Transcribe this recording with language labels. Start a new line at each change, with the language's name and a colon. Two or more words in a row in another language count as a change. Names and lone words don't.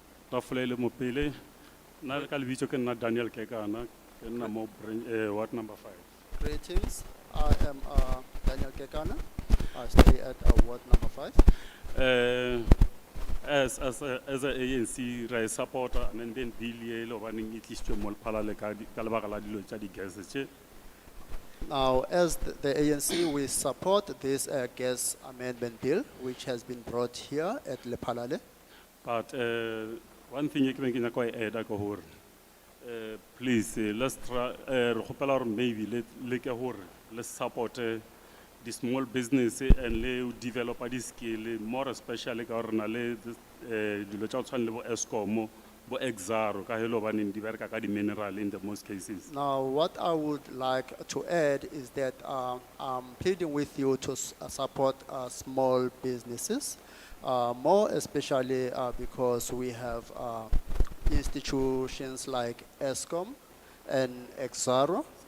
Northern Sotho: tafole le mopele na ka lebitso ke nna Daniel Kekana ke nna mo ward number 5.
English: Greetings. I am Daniel Kekana. I stay at ward number 5. As a
Northern Sotho: ANC re support
English: amendment bill
Northern Sotho: ye lo baneng e tlisitswe mo Lephalale ka lebaka la dilo tsa di gas tse.
English: Now, as the ANC, we support this gas amendment bill, which has been brought here at Lephalale. But one thing you can add please let's try maybe let's support the small business and le develop this skill more especially
Northern Sotho: ka rena le dilo tsa tshwana le bo Eskom bo Exaro ka helo baneng di bereka ka di mineral
English: in the most cases. Now, what I would like to add is that I'm pleading with you to support small businesses, more especially because we have institutions like Eskom and Exaro.